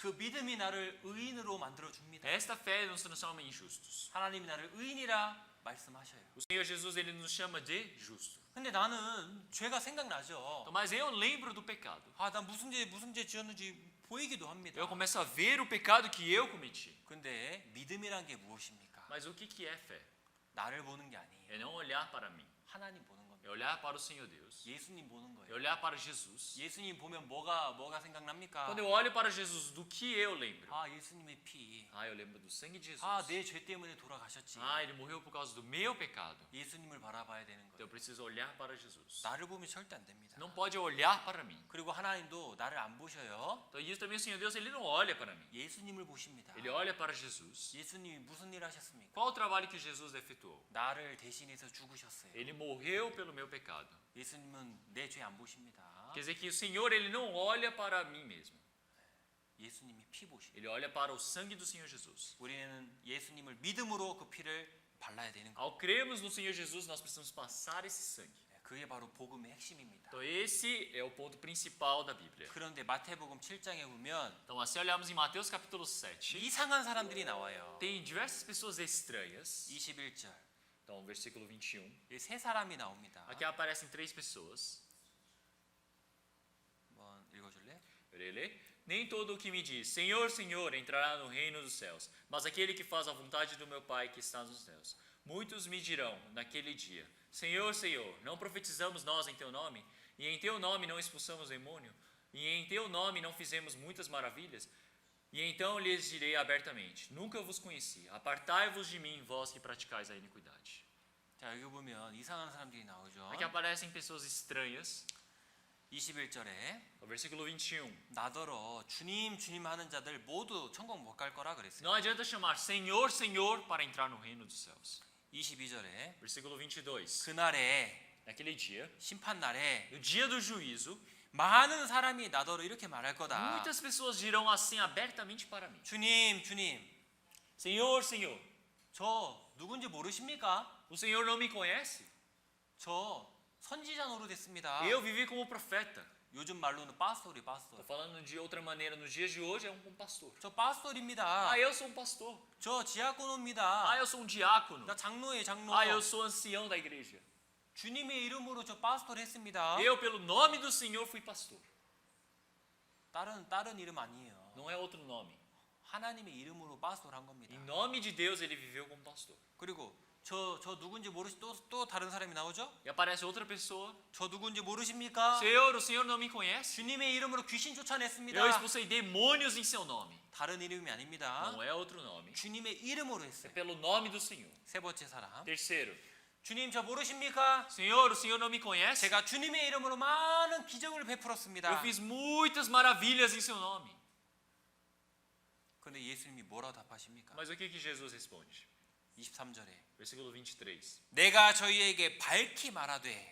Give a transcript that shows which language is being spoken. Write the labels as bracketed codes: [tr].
[ko] 그 믿음이 나를 의인으로 만들어 줍니다. [pt] esta fé nos transforma em justos. [ko] 하나님이 나를 의인이라 말씀하셔요. [pt] O Senhor Jesus ele nos chama de justo. [ko] 근데 나는 죄가 생각나죠. [pt] Então, mas eu lembro do pecado. [ko] 아, 나 무슨 죄 지었는지 보이기도 합니다. [pt] Eu começo a ver o pecado que eu cometi. [ko] 근데 믿음이란 게 무엇입니까? [pt] Mas o que é fé? [ko] 나를 보는 게 아니에요. [pt] É não olhar para mim. [ko] 하나님 보는 겁니다. [pt] É olhar para o Senhor Deus. [ko] 예수님 보는 [pt] É [ko] 거예요. [pt] olhar para Jesus. [ko] 예수님 보면 뭐가 생각납니까? [pt] Quando eu olho para Jesus, do que eu lembro? [ko] 아, 예수님의 피. [pt] Ah, eu lembro do sangue de Jesus. [ko] 아, 내 죄 때문에 돌아가셨지. [pt] Ah, ele morreu por causa do meu pecado. [ko] 예수님을 바라봐야 되는 [pt] Então eu preciso olhar para Jesus. [ko] 나를 보면 절대 안 됩니다. [pt] Não pode olhar para mim. [ko] 그리고 하나님도 나를 안 보셔요. [pt] Então isso também o Senhor Deus, ele não olha para mim. [ko] 예수님을 보십니다. [pt] Ele olha para Jesus. [ko] 예수님이 무슨 일 하셨습니까? [pt] Qual o trabalho que Jesus efetuou? [ko] 나를 대신해서 죽으셨어요. [pt] Ele morreu pelo meu pecado. [ko] 예수님은 내 죄 안 보십니다. [pt] Quer dizer que o Senhor, ele não olha para mim mesmo. [ko] 예수님이 피 보십니다. [pt] Ele olha para o sangue do Senhor Jesus. [ko] 우리는 예수님을 믿음으로 그 피를 발라야 되는 거예요. [pt] Ao crermos no Senhor Jesus, nós precisamos passar esse sangue. [ko] 그게 바로 복음의 핵심입니다. [pt] Então esse é o ponto principal da Bíblia. [ko] 그런데 마태복음 7장에 보면 [pt] Então assim olhamos em Mateus capítulo 7, [ko] 이상한 사람들이 나와요. [pt] tem diversas pessoas estranhas. [ko] 21절. [pt] Então versículo 21. [ko] 세 사람이 나옵니다. [pt] Aqui aparecem três pessoas. [ko] 한번 읽어줄래? [pt] Ele, nem todo o que me diz, Senhor, Senhor, entrará no reino dos céus, mas aquele que faz a vontade do meu Pai que está nos céus. Muitos me dirão naquele dia, Senhor, Senhor, não profetizamos nós em teu nome? E em teu nome não expulsamos demônio? E em teu nome não fizemos muitas maravilhas? E então lhes direi abertamente, nunca vos conheci, apartai-vos de mim, vós que praticais a iniquidade. [ko] 자, 여기 보면 이상한 사람들이 나오죠. [pt] Aqui aparecem pessoas estranhas. [ko] 21절에 [pt] No versículo 21. [ko] 나더러 주님 주님 하는 자들 모두 천국 못 갈 거라 그랬어요. [pt] Não adianta chamar Senhor, Senhor para entrar no reino dos céus. [ko] 22절에 [pt] Versículo 22. [ko] 그날에 [pt] Naquele dia, [ko] 심판 날에 [pt] no dia do juízo, [ko] 많은 사람이 나더러 이렇게 말할 거다. [pt] muitas pessoas dirão assim abertamente para mim: [ko] 주님 주님 [pt] Senhor, Senhor, [ko] 저 누군지 모르십니까? [pt] o Senhor não me conhece? [ko] 저 선지자 노릇했습니다. [pt] Eu vivi como profeta. [ko] 요즘 말로는 파스토리 [pt] Estou [ko] 파스토. [pt] falando de outra maneira, nos dias de hoje é um pastor. [ko] 저 파스토리입니다. [pt] Ah, eu sou um pastor. [ko] 저 디아코노입니다. [pt] Ah, eu sou um diácono. [ko] 나 장로예요 장로. [pt] Ah, eu sou ancião da igreja. [ko] 주님의 이름으로 저 파스토리 했습니다. [pt] Eu, pelo nome do Senhor, fui pastor. [ko] 다른 이름 아니에요. [pt] Não é outro nome. [ko] 하나님의 이름으로 파스토를 한 겁니다. [pt] Em nome de Deus, ele viveu como pastor. [ko] 그리고 저 누군지 모르시 또 다른 사람이 나오죠? [pt] E aparece outra pessoa: [ko] 저 누군지 모르십니까? [pt] Senhor, o Senhor não me conhece? [ko] 주님의 이름으로 귀신 쫓아냈습니다. [pt] Eu expulsei demônios em seu nome. [ko] 다른 이름이 아닙니다. [pt] Não é outro nome. [ko] 주님의 이름으로 [pt] É [ko] 했어요. [pt] pelo nome do Senhor. [ko] 세 번째 사람. [pt] Terceiro: [ko] 주님 저 모르십니까? [pt] Senhor, o Senhor não me conhece? [ko] 제가 주님의 이름으로 많은 기적을 베풀었습니다. [pt] Eu fiz muitas maravilhas em seu nome. [ko] 그런데 예수님이 뭐라고 답하십니까? [pt] Mas o que Jesus responde? [ko] 23절에 [pt] Versículo 23. [ko] 내가 저희에게 밝히 말하되